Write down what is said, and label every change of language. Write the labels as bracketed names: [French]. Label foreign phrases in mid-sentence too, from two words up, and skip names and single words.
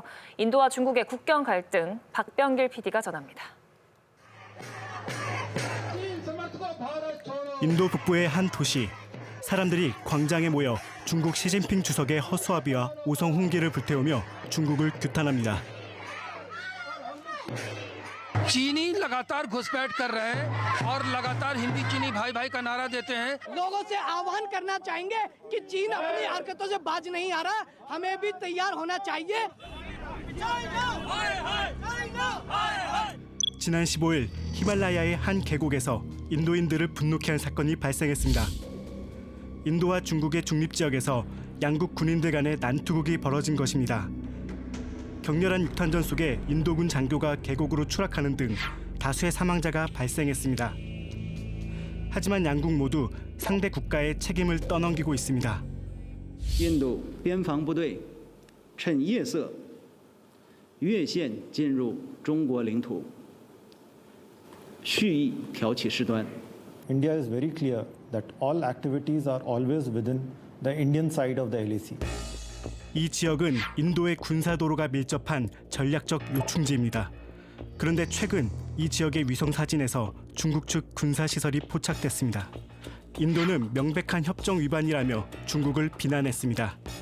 [Korean] 인도와 중국의 국경 갈등, 박병길 PD가 전합니다. 인도 북부의 한 도시. 사람들이 광장에 모여 중국 시진핑 주석의 허수아비와 오성 훈계를 불태우며 중국을 규탄합니다. [Hindi] चीनी लगातार घुसपैठ कर रहे हैं और लगातार हिंदी चीनी भाई भाई का नारा देते हैं। लोगों से आह्वान करना चाहेंगे कि चीन अपनी हरकतों से बाज नहीं आ रहा, हमें भी तैयार होना चाहिए। [Korean] 지난 15일 히말라야의 한 계곡에서 인도인들을 분노케 한 사건이 발생했습니다. 인도와 중국의 중립지역에서 양국 군인들 간의 난투극이 벌어진 것입니다. 격렬한 육탄전 속에 인도군 장교가 계곡으로 추락하는 등 다수의 사망자가 발생했습니다. 하지만 양국 모두 상대 국가의 책임을 떠넘기고 있습니다. [Chinese] 印度边防部队趁夜色越线进入中国领土，蓄意挑起事端。 [English] India is very clear that all activities are always within the Indian side of the LAC. [Korean] 이 지역은 인도의 군사도로가 밀접한 전략적 요충지입니다. 그런데 최근 이 지역의 위성 사진에서 중국 측 군사 시설이 포착됐습니다. 인도는 명백한 협정 위반이라며 중국을 비난했습니다.